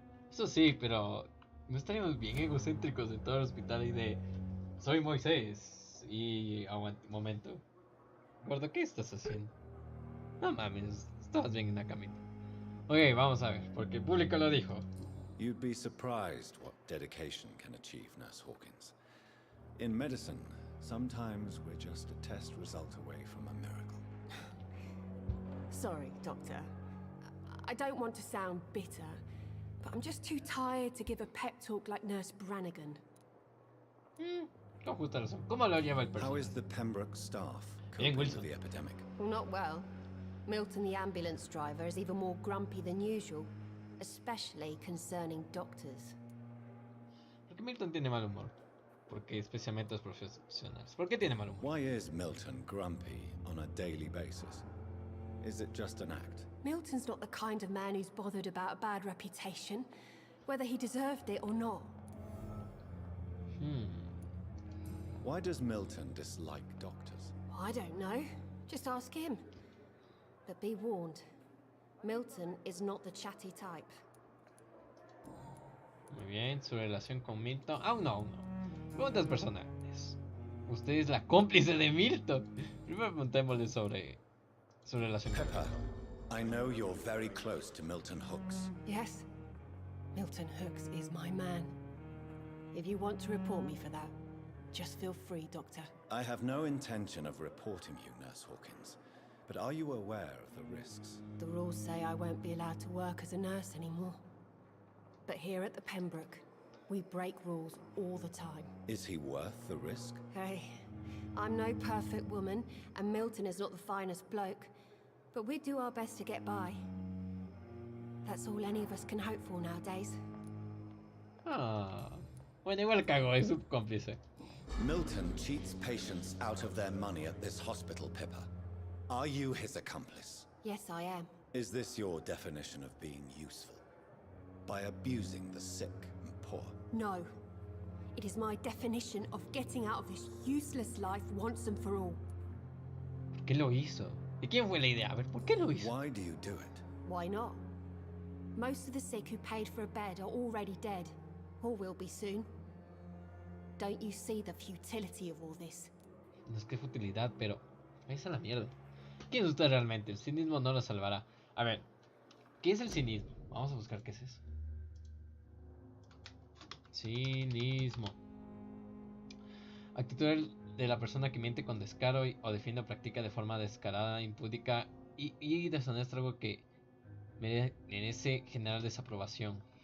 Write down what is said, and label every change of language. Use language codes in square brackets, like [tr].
[es] Eso sí, pero no estaríamos bien egocéntricos en todo el hospital y de soy Moisés y aguanta un momento. Gordo, ¿qué estás haciendo? No mames, estabas bien en la camita. Ok, vamos a ver, porque el público lo dijo. [en] You'd be surprised what dedication can achieve, Nurse Hawkins. In medicine, sometimes we're just a test result away from a miracle. Sorry, Doctor. I don't want to sound bitter, but I'm just too tired to give a pep talk like Nurse Brannigan. [es] Con justa razón. ¿Cómo lo lleva el personaje? [en] How is the Pembroke staff [es] Bien, [en] coping with [es] Wilson. [en] the epidemic? Not well. Milton, the ambulance driver, is even more grumpy than usual, especially concerning doctors. [es] ¿Por qué Milton tiene mal humor? Porque especialmente los profesionales. ¿Por qué tiene mal humor? [en] Why is Milton grumpy on a daily basis? Is it just an act? Milton's not the kind of man who's bothered about a bad reputation, whether he deserved it or not. Why does Milton dislike doctors? I don't know. Just ask him. But be warned. Milton is not the chatty type. [es] Muy bien, su relación con Milton. Aún no, aún no. Preguntas personales. Usted es la cómplice de Milton. Primero preguntémosle sobre su relación con [en] Pepper, [es] Milton. [en] I know you're very close to Milton Hooks. Yes. Milton Hooks is my man. If you want to report me for that, just feel free, Doctor. I have no intention of reporting you, Nurse Hawkins. But are you aware of the risks? The rules say I won't be allowed to work as a nurse anymore. But here at the Pembroke, we break rules all the time. Is he worth the risk? Hey, I'm no perfect woman, and Milton is not the finest bloke. But we do our best to get by. That's all any of us can hope for nowadays. [es] Ah, bueno, igual cago, es su cómplice. [en] Milton cheats patients out of their money at this hospital, Pippa. Are you his accomplice? Yes, I am. Is this your definition of being useful? By abusing the sick and poor? No. It is my definition of getting out of this useless life once and for all. [es] ¿Por qué lo hizo? ¿De quién fue la idea? A ver, ¿por qué lo hizo? [en] Why do you do it? Why not? Most of the sick who paid for a bed are already dead, or will be soon. Don't you see the futility of all this? [es] No es que futilidad, pero es a la mierda. ¿Quién es usted realmente? El cinismo no lo salvará. A ver, ¿qué es el cinismo? Vamos a buscar qué es eso. Cinismo. Actitud de la persona que miente con descaro o defiende o practica de forma descarada, impúdica y deshonesta algo que merece general desaprobación.